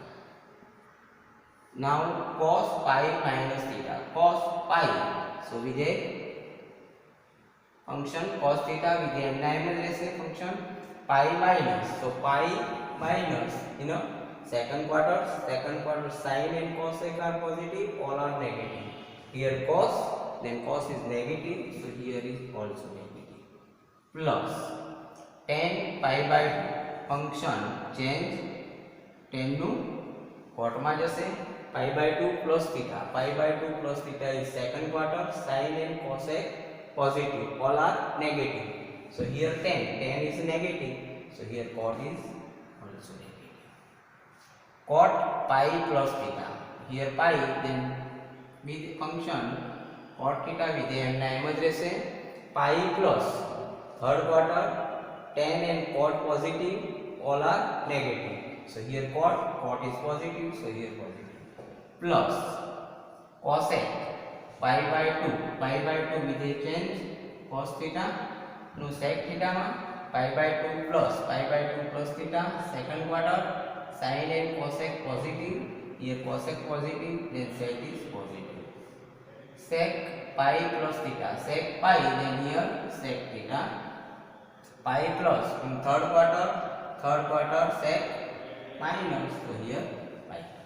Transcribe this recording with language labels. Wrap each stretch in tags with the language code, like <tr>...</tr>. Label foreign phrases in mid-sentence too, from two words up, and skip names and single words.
<en>Now cos pi minus theta, cos pi, so with a function cos theta with a m function pi minus, so pi minus in a second quarter sin and cosec are positive, all are negative. Here cos, then cos is negative, so here is also negative, plus tan pi by 2 function change tan</en> <gu>નું cot માં જશે</gu> <en>pi by 2 plus theta. Pi by 2 plus theta is second quarter. Sin and cosec positive. All are negative. So here tan is negative. So here cot is also negative. Cot pi plus theta. Here pi, then with function cot theta with</en> <gu>એમના એમ જ રહેશે.</gu> <en>Pi plus third quarter, tan and cot positive, all are negative. So here cot is positive, so here positive. Plus cosec pi by 2 with a change cos theta</en> <gu>નું sec theta માં</gu> <en>pi by 2 plus theta second quarter. Sin and cosec positive, here cosec positive, then sec is positive. Sec pi plus theta, sec pi, then here sec theta. Pi plus in third quarter sec minus, so here pi plus.</en>